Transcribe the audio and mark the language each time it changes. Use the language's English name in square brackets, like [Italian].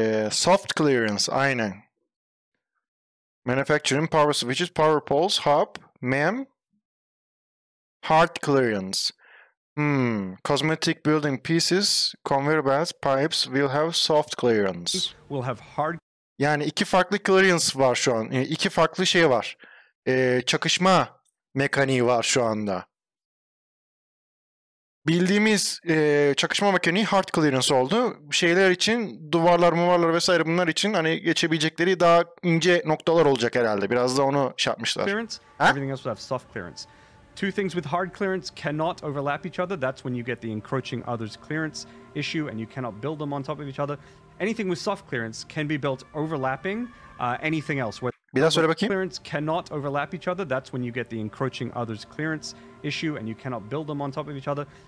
[English] Soft clearance, [Turkish] aynen. [English] Manufacturing, power switches, power poles, hub, MEM, hard clearance. Cosmetic building pieces, conveyor belts, pipes will have soft clearance. Will have hard. [Turkish] Yani iki farklı clearance var şu an. İki farklı şey var. Çakışma mekaniği var şu anda. Bildiğimiz çakışma mekaniği hard clearance oldu. Şeyler için, duvarlar vesaire bunlar için hani geçebilecekleri daha ince noktalar olacak herhalde. Biraz da onu şey yapmışlar. [English] Clearance, everything else will have soft clearance. Two things with hard clearance cannot overlap each other. That's when you get the encroaching others clearance issue and you cannot build them on top of each other. Anything with soft clearance can be built overlapping anything else. [Turkish] Bir daha söyle bakayım. [English] Clearance cannot overlap each other. That's when you get the encroaching others clearance issue and you cannot build them on top of each other.